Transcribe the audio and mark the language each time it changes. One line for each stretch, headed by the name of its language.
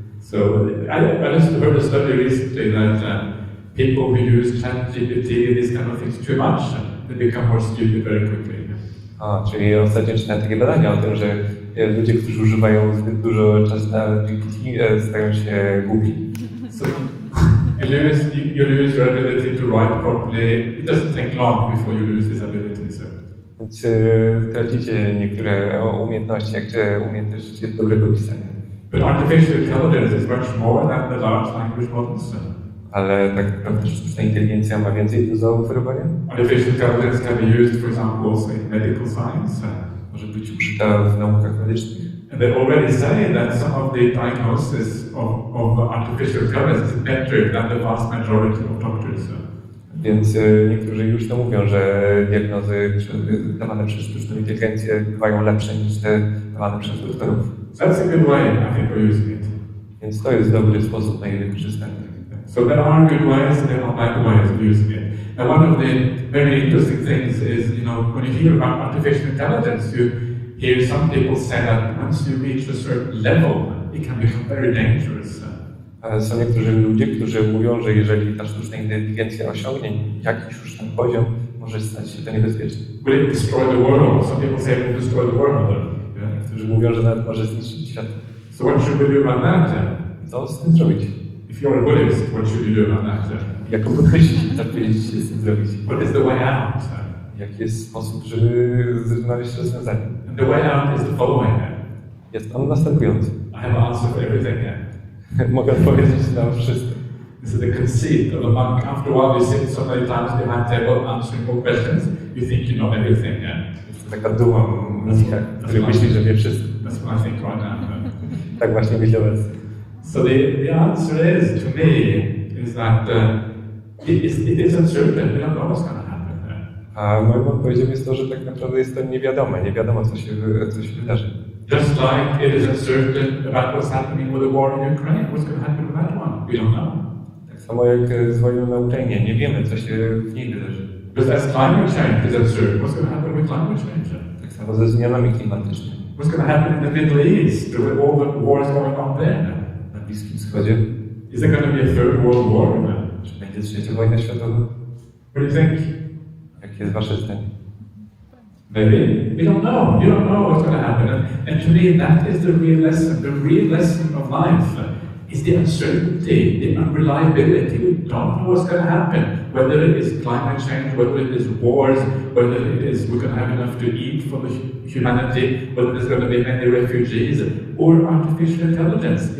English: So I just heard a study recently that people who use ChatGPT and these kind of things too much, they become more stupid very quickly.
Polish: Czyli ostatnio czytałem takie badania o tym, że ludzie, którzy używają zbyt dużo ChatGPT, stają się głupi.
English: You lose your ability to write properly. It doesn't take long before you lose this ability. So.
Polish: Więc tracicie niektóre umiejętności, jak umiejętność dobrego pisania.
English: But artificial intelligence is much more than the large language models.
Polish: Ale tak naprawdę sztuczna inteligencja ma więcej do zaoferowania?
English: Artificial intelligence can be used, for example, also in medical science.
Polish: Może być użyta w naukach medycznych.
English: And they already say that some of the diagnosis of artificial intelligence is better than the vast majority of doctors.
Polish: Więc niektórzy już to mówią, że diagnozy dawane przez sztuczną inteligencję bywają lepsze niż te dawane przez doktorów.
English: That's a good way, I think, of using it.
Polish: Więc to jest dobry sposób na jej wykorzystanie.
English: So there are good ways and there are bad ways of using it. Now, one of the very interesting things is, when you hear about artificial intelligence, you hear some people say that once you reach a certain level, it can become very dangerous.
Polish: Są niektórzy ludzie, którzy mówią, że jeżeli ta sztuczna inteligencja osiągnie jakiś już ten poziom, może stać się to niebezpieczne.
English: Will it destroy the world? Some people say it will destroy the world.
Polish: Niektórzy mówią, że nawet może zniszczyć świat.
English: So what should we do about that?
Polish: Co z tym zrobić?
English: If you're a Buddhist, what should you do about that?
Polish: Jako buddyści, co powinniście z tym zrobić?
English: What is the way out?
Polish: Jaki jest sposób, żeby znaleźć rozwiązanie?
English: And the way out is the following.
Polish: Jest on następujący.
English: I have an answer for everything.
Polish: Mogę odpowiedzieć na wszystko.
English: This is the conceit of a monk. After a while, you sit so many times behind table answering more questions, you think you know everything.
Polish: Jest taka duma mnicha, który myśli, że wie wszystko.
English: That's what I think right now.
Polish: Tak właśnie myślę obecnie.
English: So the answer is, to me, is that it is uncertain. We don't know what's going to happen.
Polish: A moją odpowiedzią jest to, że tak naprawdę jest to niewiadome. Nie wiadomo, co się wydarzy.
English: Just like it is uncertain about what's happening with the war in Ukraine. What's going to happen with that one? We don't know.
Polish: Tak samo jak z wojną na Ukrainie. Nie wiemy, co się w niej wydarzy.
English: Because as climate change is uncertain, what's going to happen with climate change?
Polish: Tak samo ze zmianami klimatycznymi.
English: What's going to happen in the Middle East with all the wars going on there?
Polish: Na Bliskim Wschodzie.
English: Is there going to be a third world war?
Polish: Czy będzie trzecia wojna światowa?
English: What do you think?
Polish: Jakie jest wasze zdanie?
English: Maybe. We don't know. You don't know what's going to happen. And to me, that is the real lesson. The real lesson of life is the uncertainty, the unreliability. We don't know what's going to happen. Whether it is climate change, whether it is wars, whether it is we're going to have enough to eat for the humanity, whether there's going to be many refugees, or artificial intelligence.